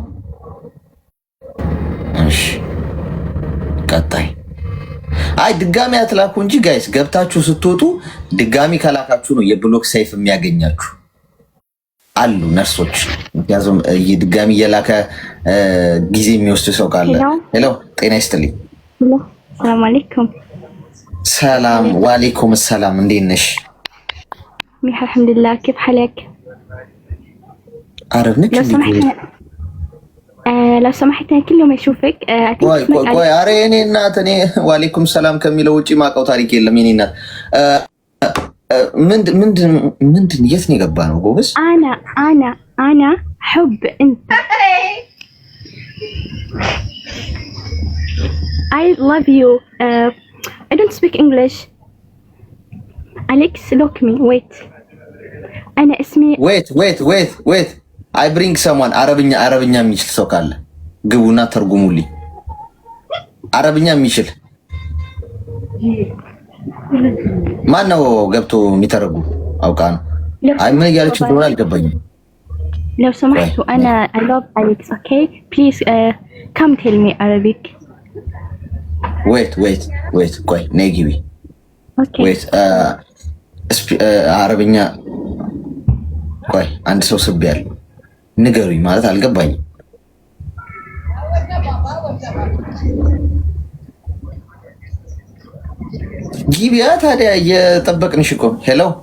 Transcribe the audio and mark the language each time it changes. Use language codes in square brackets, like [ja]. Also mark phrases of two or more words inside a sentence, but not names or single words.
[am] እሺ ቀጣይ። አይ ድጋሚ አትላኩ እንጂ ጋይስ ገብታችሁ ስትወጡ ድጋሚ ከላካችሁ ነው የብሎክ ሰይፍ የሚያገኛችሁ አሉ ነርሶች። ምክንያቱም ድጋሚ እየላከ ጊዜ የሚወስድ ሰው ካለ። ሄሎ ጤና ይስጥልኝ። [ar] سلام عليكم። سلام وعليكم سلام። [am] እንዴት ነሽ? [ar] አልሐምዱሊላህ። كيف حالك? عرب نك لو سمحت كل يوم اشوفك [am] ቆይ ኧረ የኔ እናት እኔ [ar] وعليكم سلام [am] ከሚለው ውጪ ማውቀው ታሪክ የለም። የኔ እናት ምንድን የት ነው የገባ ነው ጎበዝ? [ar] انا حب انت. [en] I love you. I don't speak English. Alex, look me. Wait. [ar] أنا اسمي. [en] Wait. I bring someone. [am] አረብኛ የሚችል ሰው ካለ ግቡና ተርጉሙልኝ። አረብኛ የሚችል ማን ነው ገብቶ የሚተረጉም? አውቃ ነው። አይ ምን እያለች እንደሆነ አልገባኝም። [ar] لو سمحتوا أنا [en] I love Alex. Okay, please come tell me Arabic. Wait. [am] ቆይ ነይ ግቢ። [en] Okay. [am] Wait አረብኛ ቆይ አንድ ሰው ስቢያል ንገሩኝ ማለት አልገባኝም። ግቢያ ታዲያ እየጠበቅንሽ እኮ። ሄሎ